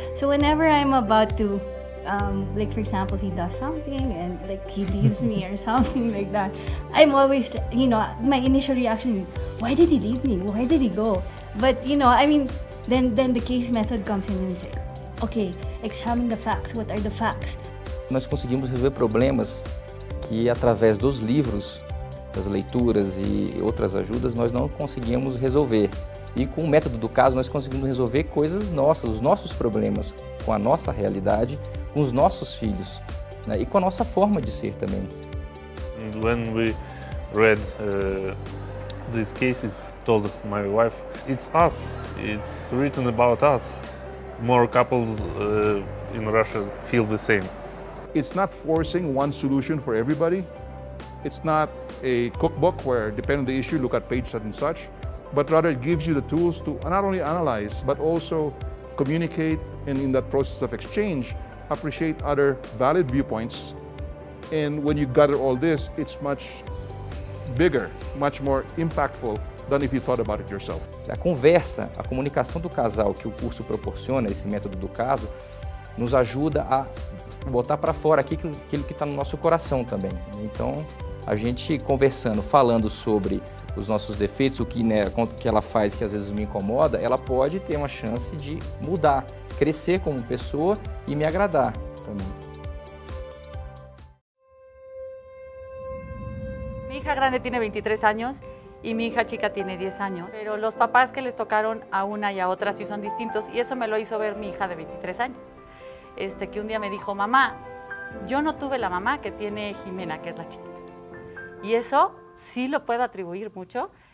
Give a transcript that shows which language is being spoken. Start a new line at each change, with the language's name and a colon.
English: So whenever I'm about to, like for example, he does something and like he leaves me or something like that, I'm always, my initial reaction is, why did he leave me? Why did he go? But, then the case method comes in and says, okay, examine the facts. What are the facts?
Portuguese: Nós conseguimos resolver problemas que, através dos livros, das leituras e outras ajudas, nós não conseguíamos resolver. E com o método do caso, nós conseguimos resolver coisas nossas, os nossos problemas, com a nossa realidade, com os nossos filhos, né? E com a nossa forma de ser também.
English: And when we read these cases, told my wife, it's us, it's written about us. More couples in Russia feel the same. It's not forcing one solution for everybody. It's not a cookbook where, depending on the issue, look at page such and such, but rather it gives you the tools to not only analyze, but also communicate, and in that process of exchange, appreciate other valid viewpoints. And when you gather all this, it's much bigger, much more impactful than if you thought about it yourself.
Portuguese: A conversa, a comunicação do casal que o curso proporciona, esse método do caso, nos ajuda a botar para fora aquilo que está no nosso coração também. Então, a gente conversando, falando sobre os nossos defeitos, o que, que ela faz que às vezes me incomoda, ela pode ter uma chance de mudar, crescer como pessoa e me agradar também.
Spanish: Mi hija grande tiene 23 años y mi hija chica tiene 10 años, pero los papás que les tocaron a una y a otra sí son distintos, y eso me lo hizo ver mi hija de 23 años, que un día me dijo, mamá, yo no tuve la mamá que tiene Jimena, que es la chiquita. Y eso sí lo puedo atribuir mucho